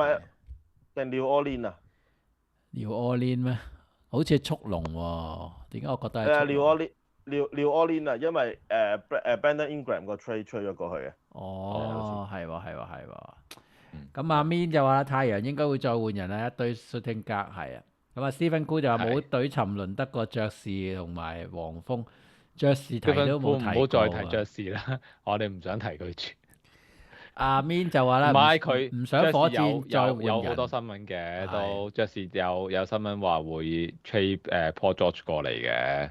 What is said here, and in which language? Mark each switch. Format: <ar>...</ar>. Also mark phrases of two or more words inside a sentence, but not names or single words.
<yue>唔係定 New Orleans 啊？New Orleans 咩？好似係速龍喎，點解我覺得係 New Orleans 啊，因為Brandon Ingram 個 trade 吹咗過去嘅。哦，係喎。咁阿 Min 就話太陽應該會再換人啦，一堆</yue> <en>shooting guard</en> <yue>係啊。咁啊 Stephen Cool 就話冇隊沉淪得過爵士同埋黃蜂，爵士提都冇提過。唔好再提爵士啦，我哋唔想提佢住。阿 Min 就話啦，唔係佢唔想火箭再換人。有好多新聞嘅，都爵士有新聞話會 trade Paul George 過嚟嘅。</yue>